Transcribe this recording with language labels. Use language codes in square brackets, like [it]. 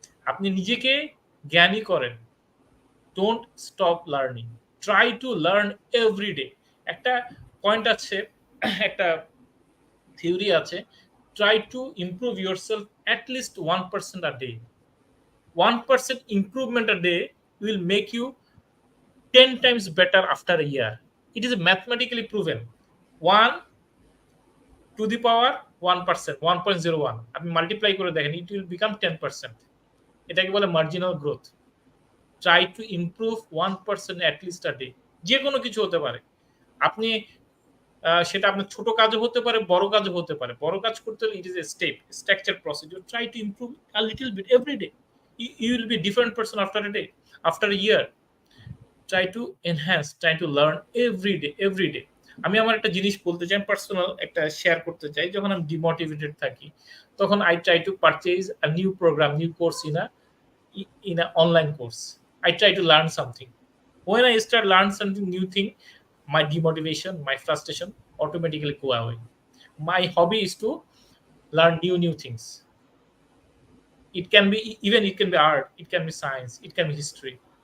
[bn] আপনি নিজেকে জ্ঞানী করেন। [en] Don't stop learning, try to learn every day. [bn] একটা পয়েন্ট আছে, একটা থিওরি আছে, [en] Try to improve yourself at least 1% a day. 1% improvement a day will make you 10 times better after a year. It is mathematically proven. 1 to the power 1%, 1.01 [bn] আপনি multiply করে দেখেন, [en] it will become 10%. [bn] এটাকে বলে [en] Marginal growth. Try to improve 1% at least a day. [bn] যে কোনো কিছু হতে পারে, আপনি সেটা আপনার ছোট কাজও হতে পারে, বড় কাজও হতে পারে। বড় কাজ করতে হলে [en] It is a step, structure procedure. Try to improve a little bit every day. You will be different person after a day, after a year. Try to enhance, try to learn every day, every day. [bn] আমি আমার একটা জিনিস বলতে চাই, personal একটা share করতে চাই। যখন আমি ডিমোটিভেটেড থাকি, তখন [en] I try to purchase a new program, new course in an online course. I try to learn something. When I start learn something new thing, my demotivation, my frustration automatically go away. My hobby is to learn new things. It can be even it can be art, it can be science, it can be history.